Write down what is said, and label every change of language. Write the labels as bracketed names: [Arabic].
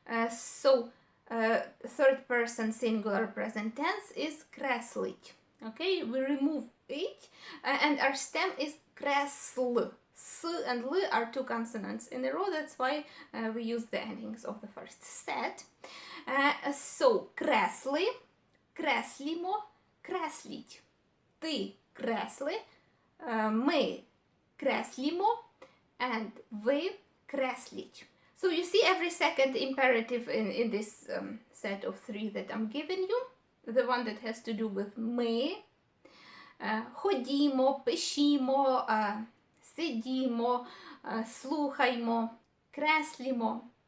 [English] So third person singular present tense is креслить. Okay? We remove it and our stem is кресл. S and L are two consonants in a row. That's why we use the endings of the first set. [Ukrainian] So кресли, креслімо, кресліть. Ти кресли, ми креслімо, and ви кресліть. [English] So you see every second imperative in this set of three that I'm giving you. The one that has to do with [Ukrainian] ми, ходімо, пишімо, сидімо, слухаймо, креслімо.